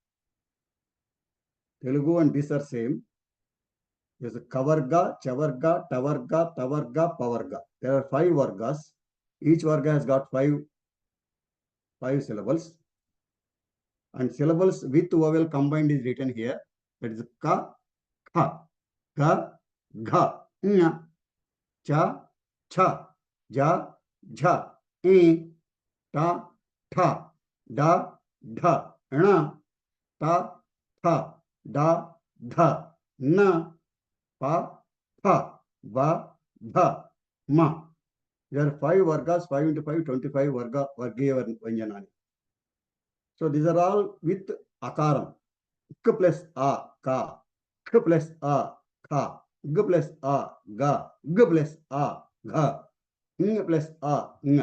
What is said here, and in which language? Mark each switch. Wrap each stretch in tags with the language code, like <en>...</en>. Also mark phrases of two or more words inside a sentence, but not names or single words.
<en>Telugu and these are same. There's a Kavarga, Chavarga, Tavarga, Tavarga, Pavarga. There are 5 vargas. Each varga has got five syllables. And syllables with vowel combined is written here. That is Ka, Kha, Ga, Gha, Nya, Cha, Cha, Ja, Jha, I, Ta, Tha, Da, Dha, Na, Ta, Tha, Da, Dha, Na, Pa, Pha, Va, Dha, Ma. There are 5 vargas, 5 into 5, 25</en> <sa>Vargiya Vyanjanani.</sa> <en>So these are all with akaram. K plus a, ka. K plus a, kha. G plus a, ga. G plus a, gha. Ng plus a, ng.</en>